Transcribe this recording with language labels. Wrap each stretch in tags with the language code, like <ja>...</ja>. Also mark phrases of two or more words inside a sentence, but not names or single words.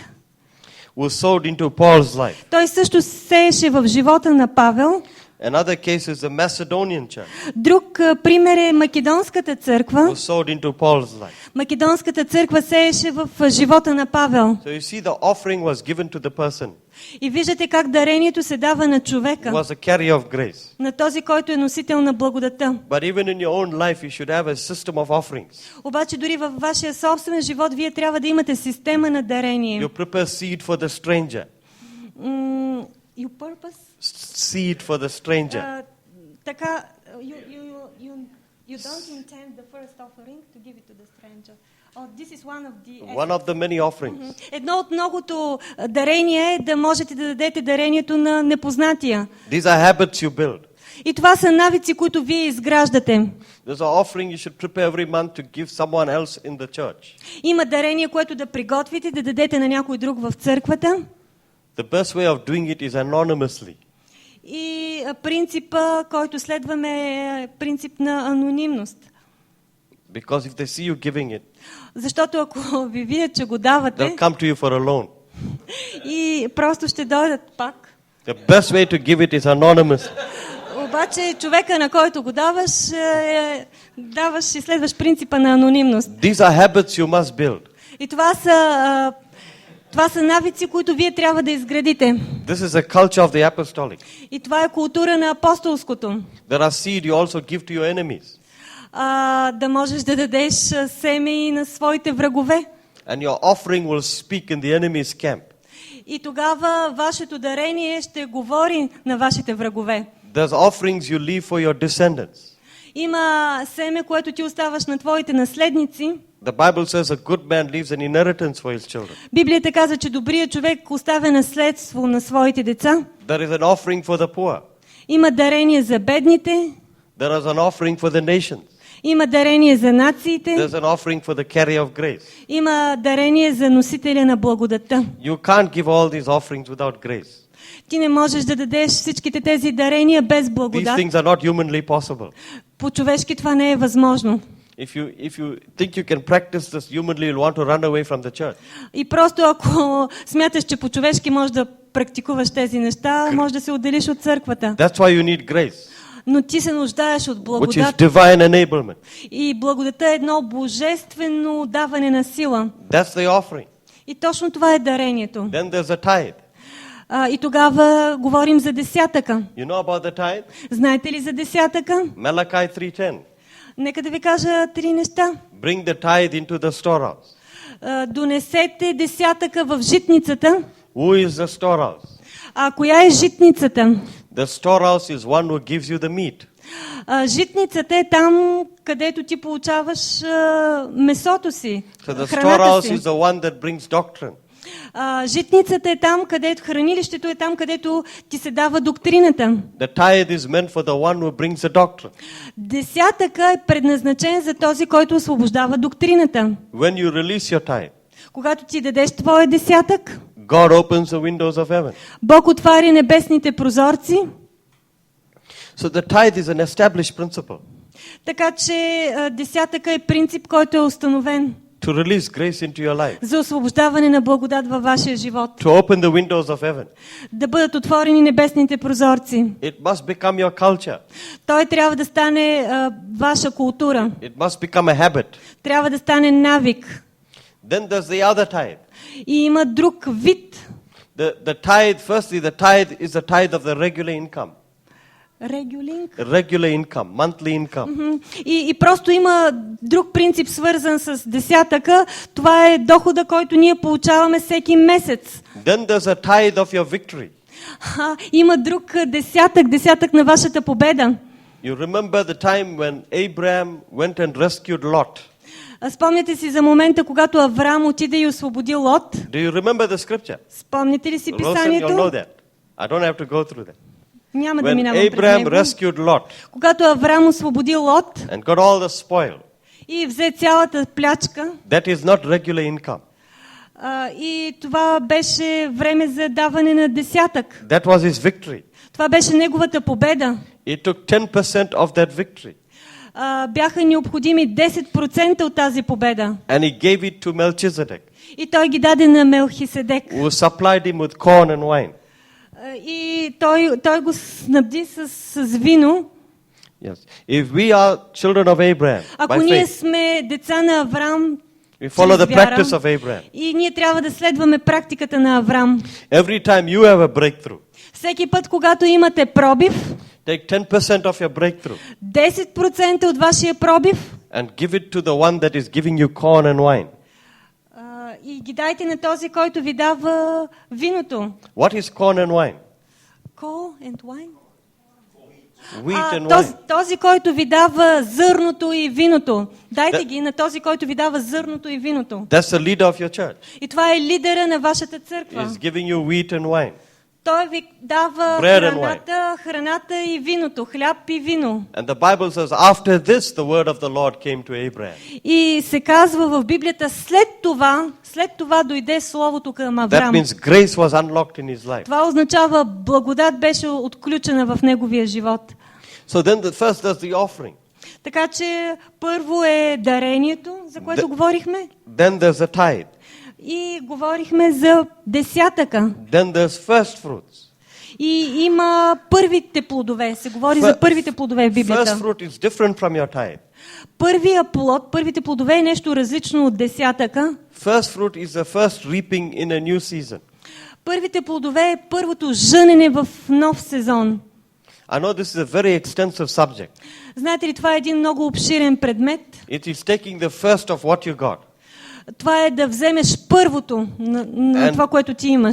<en>who sowed into Paul's life.</en> <bg>Той също сееше в живота на Павел.</bg> <en>Another case is the Macedonian church,</en> <bg>Друг пример е Македонската</bg> <en>who</en> <bg>църква.</bg> <en>sowed into Paul's life.</en> <bg>Македонската църква сееше в живота на Павел.</bg> <en>So you see, the offering was given to the person.</en> <bg>И виждате как дарението се дава на</bg> <en>It</en> <bg>човека,</bg> <en>was a carrier of grace.</en> <bg>на този, който е носител на благодата.</bg> <en>But even in your own life, you should have a system of offerings.</en> <bg>Обаче дори във вашия собствен живот вие трябва да имате система на дарение.</bg> <en>You prepare seed for the stranger. You purpose? Seed for the stranger. Така, you don't intend the first offering to give it to the stranger. Oh, this is one of the One of the many offerings.</en> <bg>Едно от многото дарения е да можете да дадете дарението на непознатия.</bg> <en>These are habits you build.</en> <bg>И това са навици, които вие изграждате.</bg> <en>There's an offering you should prepare every month to give someone else in the church.</en> <bg>Има дарение, което да приготвите, да дадете на някой друг в църквата.</bg> <en>The best way of doing it is anonymously.</en> <bg>И принципа, който следваме е принцип на анонимност.</bg> <en>Because if they see you giving it,</en> <bg>Защото ако ви видят, че го давате</bg> <en>they'll come to you for a loan.</en> <bg>и просто ще дойдат пак.</bg> <en>The best way to give it is anonymous.</en> <bg>Обаче човека, на който го даваш, даваш и следваш принципа на анонимност.</bg> <en>These are habits you must build.</en> <bg>И това са навици, които вие трябва да изградите.</bg> <en>This is a culture of the apostolic.</en> <bg>И това е култура на апостолското.</bg> <en>There are seed you also give to your enemies.</en> <bg>Да можеш да дадеш семе и на своите врагове.</bg> <en>And your offering will speak in the enemy's camp.</en> <bg>И тогава вашето дарение ще говори на вашите врагове.</bg> <en>There's offerings you leave for your descendants.</en> <bg>Има семе, което ти оставаш на твоите наследници.</bg> <en>The Bible says a good man leaves an inheritance for his children.</en> <bg>Библията каза, че добрият човек оставя наследство на своите деца.</bg> <en>There is an offering for the poor.</en> <bg>Има дарение за бедните.</bg> <en>There is an offering for the nations.</en> <bg>Има дарение за нациите.</bg> <en>There's an offering for the carrier of grace.</en> <bg>Има дарение за носителя на благодата.</bg> <en>You can't give all these offerings without grace.</en> <bg>Ти не можеш да дадеш всичките тези дарения без</bg> <en>These</en> <bg>благодат.</bg> <en>things are not humanly possible.</en> <bg>По-човешки това не е възможно.</bg> <en>If you think you can practice this humanly, you'll want to run away from the church.</en> <bg>И просто ако смяташ, че по-човешки можеш да практикуваш тези неща, можеш да се отделиш от църквата.</bg> <en>That's why you need grace,</en> <bg>Но ти се нуждаеш от</bg> <en>which is</en> <bg>благодат.</bg> <en>divine enablement.</en> <bg>И благодата е едно божествено даване на сила.</bg> <en>That's the offering.</en> <bg>И точно това е дарението.</bg> <en>Then there's a tithe.</en> <bg>И тогава говорим за десятъка.</bg> <en>You know about the tithe?</en> <bg>Знаете ли за десятъка?</bg> <en>Malachi 3:10.</en> <bg>Нека да ви кажа три неща.</bg> <en>Bring the tithe into the storehouse.</en> <bg>Донесете десятъка в житницата.</bg> <en>Who is the storehouse?</en> <bg>А коя е житницата?</bg> <en>The storehouse is one who gives you the meat.</en> <bg>Житницата е там, където ти получаваш месото си,</bg> <en>So the</en> <bg>храната</bg> <en>storehouse</en> <bg>си.</bg> <en>is the one that brings doctrine.</en> <bg>Житницата е там, където хранилището е там, където ти се дава доктрината.</bg> <en>The tithe is meant for the one who brings the doctrine.</en> <bg>Десятъка е предназначен за този, който освобождава доктрината.</bg> <en>When you release your tithe,</en> <bg>Когато ти дадеш твоя десятък,</bg> <en>God opens the windows of heaven.</en> <bg>Бог отваря небесните прозорци.</bg> <en>So the tithe is an established principle</en> <bg>Така че десятъка е принцип, който е установен</bg> <en>to release grace into your life,</en> <bg>за освобождаване на благодат във вашия живот.</bg> <en>to open the windows of heaven.</en> <bg>Да бъдат отворени небесните прозорци.</bg> <en>It must become your culture.</en> <bg>Той трябва да стане ваша култура.</bg> <en>It must become a habit.</en> <bg>Трябва да стане навик.</bg> <en>Then there's the other tithe.</en> <bg>И има друг вид.</bg> <en>The tithe, firstly, the tithe is the tithe of the regular income. Regular income, monthly income.</en> <bg>И просто има друг принцип, свързан с десятъка. Това е дохода, който ние получаваме всеки месец.</bg> <en>Then there's a tithe of your victory.</en> <bg>Има друг десятък на вашата победа.</bg> <en>You remember the time when Abraham went and rescued Lot.</en> <bg>Спомняте си за момента, когато Авраам отиде и освободи Лот?</bg> <en>Do you remember the scripture?</en> <bg>Спомняте ли си</bg> <en>Rosen, you'll know</en> <bg>писанието?</bg> <en>that. I don't have to go through that.</en> <bg>Няма да</bg> <en>When</en> <bg>минавам през</bg> <en>Abraham</en> <bg>него.</bg> <en>rescued Lot</en> <bg>Когато Авраам освободи Лот</bg> <en>and got all the spoil,</en> <bg>и взе цялата плячка,</bg> <en>that is not regular income.</en> <bg>и това беше време за даване на десятък.</bg> <en>That was his victory.</en> <bg>Това беше неговата победа.</bg> <en>He took 10% of that victory</en> <bg>Бяха необходими 10% от тази победа.</bg> <en>and he gave it to Melchizedek,</en> <bg>И той ги даде на Мелхиседек.</bg> <en>who supplied him with corn and wine.</en> <bg>И той го снабди с вино.</bg> <en>Yes. If we are children of Abraham</en> <bg>Ако</bg> <en>by</en> <bg>ние</bg> <en>faith,</en> <bg>сме деца на Авраам,</bg> <en>we follow</en> <bg>чрез</bg> <en>the</en> <bg>вяра,</bg> <en>practice of Abraham.</en> <bg>и ние трябва да следваме практиката на Авраам.</bg> <en>Every time you have a breakthrough,</en> <bg>Всеки път, когато имате пробив,</bg> <en>take 10% of your breakthrough</en> <bg>10% от вашия пробив</bg> <en>and give it to the one that is giving you corn and wine.</en> <bg>И ги дайте на този, който ви дава виното.</bg> <en>What is corn and wine? Coal and wine? Wheat and</en> <bg>Този,</bg> <en>wine.</en> <bg>този, който ви дава зърното и виното. Дайте ги на този, който ви дава зърното и виното.</bg> <en>That's the leader of your church.</en> <bg>И това е лидера на вашата църква.</bg> <en>He's giving you wheat and wine.</en> <bg>Той ви дава</bg> <en>Bread and</en> <bg>храната и виното, хляб и вино.</bg> <en>And the Bible says, after this, the word of the Lord came to Abraham.</en> <bg>И се казва в Библията, след това дойде словото към</bg> <en>That</en> <bg>Авраам.</bg> <en>means grace was unlocked in his life.</en> <bg>Това означава благодат беше отключена в неговия живот.</bg> <en>So then the first does the offering.</en> <bg>Така че първо е дарението, за което говорихме.</bg> <en>Then there's the tithe.</en> <bg>И говорихме за десятъка.</bg> <en>Then there's first fruits.</en> <bg>И има първите плодове. Се говори за първите плодове в</bg> <en>First</en> <bg>Библията.</bg> <en>fruit is different from your tithe.</en> <bg>Първия плод, първите плодове е нещо различно от десятъка.</bg> <en>First fruit is the first reaping in a new season.</en> <bg>Първите плодове е първото жънене в нов сезон.</bg> <en>I know this is a very extensive subject.</en> <bg>Знаете ли, това е един много обширен предмет.</bg> <en>It is taking the first of what you got.</en> <bg>Това е да вземеш първото на това, което ти имаш.</bg>